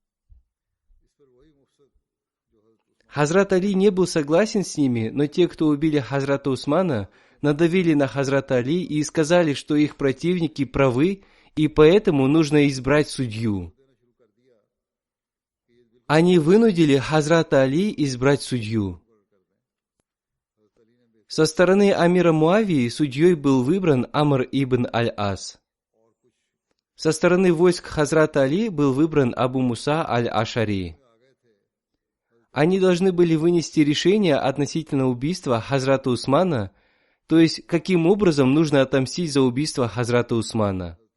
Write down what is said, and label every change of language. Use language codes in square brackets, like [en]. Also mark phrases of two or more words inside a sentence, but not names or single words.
[ru] Хазрат Али не был согласен с ними, но те, кто убили Хазрата Усмана, надавили на Хазрата Али и сказали, что их противники правы, и поэтому нужно избрать судью. Они вынудили Хазрата Али избрать судью. Со стороны Амира Муавии судьей был выбран Амр ибн аль-Ас. Со стороны войск Хазрата Али был выбран Абу Муса аль-Ашари. Они должны были вынести решение относительно убийства Хазрата Усмана, то есть каким образом нужно отомстить за убийство Хазрата Усмана.